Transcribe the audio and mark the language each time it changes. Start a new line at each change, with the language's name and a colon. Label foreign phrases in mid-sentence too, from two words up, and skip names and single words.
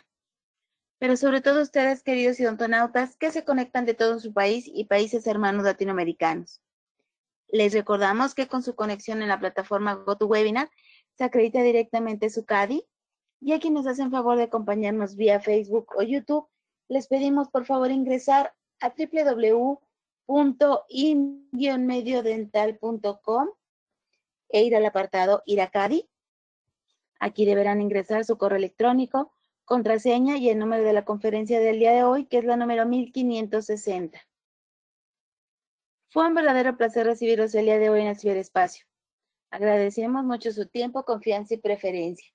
Spanish: Pero sobre todo ustedes, queridos idontonautas, que se conectan de todo su país y países hermanos latinoamericanos. Les recordamos que con su conexión en la plataforma GoToWebinar se acredita directamente su CADI, y a quienes hacen favor de acompañarnos vía Facebook o YouTube, les pedimos por favor ingresar a www.in-mediodental.com e ir al apartado Ir a CADI. Aquí deberán ingresar su correo electrónico, contraseña y el número de la conferencia del día de hoy, que es la número 1560. Fue un verdadero placer recibirlos el día de hoy en el ciberespacio. Agradecemos mucho su tiempo, confianza y preferencia.